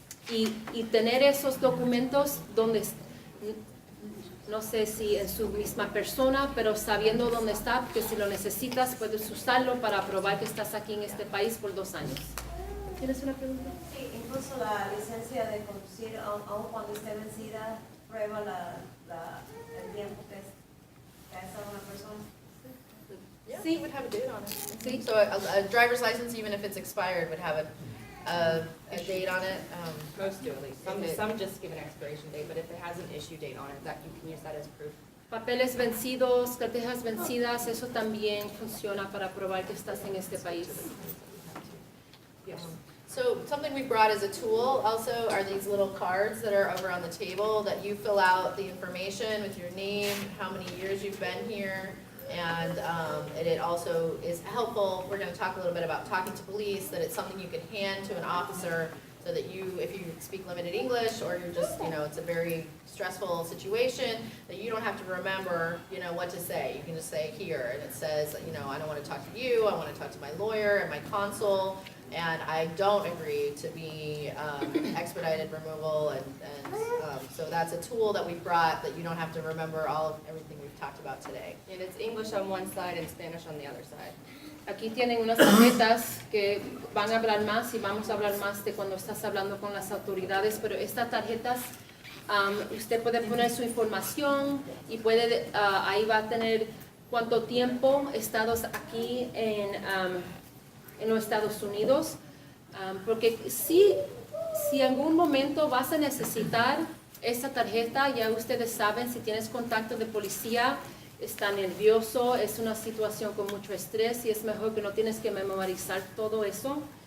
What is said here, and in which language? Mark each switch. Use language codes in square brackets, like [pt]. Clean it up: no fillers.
[es] Y tener esos documentos donde, no sé si en su misma persona, pero sabiendo dónde está, porque si lo necesitas puedes usarlo para probar que estás aquí en este país por 2 años. ¿Tienes una pregunta? Sí, incluso la licencia de conducir, aun cuando esté vencida, prueba el tiempo que ha estado una persona. [en] Yeah, [es] Sí. [en] it would have a date on it. [es] Sí. [en] So a driver's license, even if it's expired, would have a date on it. Most do at least. Some just give an expiration date, but if it has an issue date on it, that you can use that as proof. [es] Papeles vencidos, carteras vencidas, eso también funciona para probar que estás en este país. [en] So something we brought as a tool also are these little cards that are over on the table that you fill out the information with your name, how many years you've been here, and it also is helpful. We're going to talk a little bit about talking to police, that it's something you can hand to an officer so that if you speak limited English or you're just, it's a very stressful situation, that you don't have to remember, what to say. You can just say here, and it says, I don't want to talk to you, I want to talk to my lawyer and my consul, and I don't agree to be expedited removal, and so that's a tool that we brought that you don't have to remember everything we've talked about today. And it's English on one side and Spanish on the other side. [es] Aquí tienen unas tarjetas que van a hablar más y vamos a hablar más de cuando estás hablando con las autoridades, pero estas tarjetas usted puede poner su información y ahí va a tener cuánto tiempo estado aquí en los Estados Unidos, porque si en algún momento vas a necesitar esta tarjeta, ya ustedes saben, si tienes contacto de policía, está nervioso, es una situación con mucho estrés y es mejor que no tienes que memorizar todo eso.